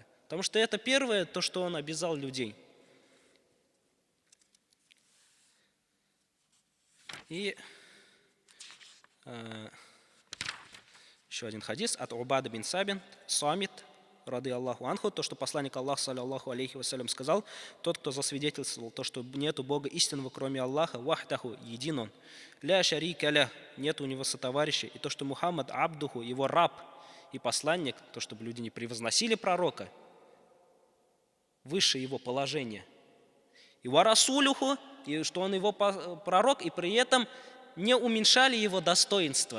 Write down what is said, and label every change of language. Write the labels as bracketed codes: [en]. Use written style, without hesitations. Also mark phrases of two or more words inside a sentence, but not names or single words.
[ru] Потому что это первое, то, что он обязал людей. И еще один хадис от Убада бин Самит, [ar] رضي الله عنه, [ru] то, что посланник Аллаха, [ar] صلى الله عليه [ru] вассалям, сказал: тот, кто засвидетельствовал то, что нету Бога истинного, кроме Аллаха, вахдаху, един он, [ar] لا شريك له, [ru] нет у него сотоварища, и то, что Мухаммад абдуху, его раб и посланник, то, чтобы люди не превозносили пророка выше его положения, и варасулюху, и что он его пророк, и при этом не уменьшали его достоинства.